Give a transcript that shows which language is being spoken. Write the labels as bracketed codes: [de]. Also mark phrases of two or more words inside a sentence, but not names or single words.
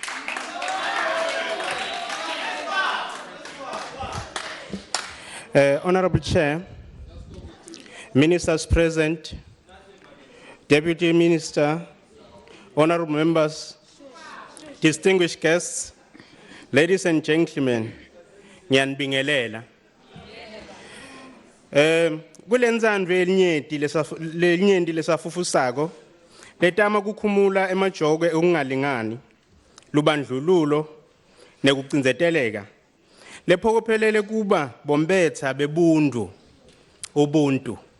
[en] Honourable Chair, Ministers present, Deputy Minister, Honourable Members, distinguished guests, ladies and gentlemen, [ss] ngiyanibingelela. Kulendzandvo elinyenti lesafufusako letama kukhumula emajokwe okungalingani lubandlululo nekucindzeteleka lephokophelele kuba bombetha bebuntu ubuntu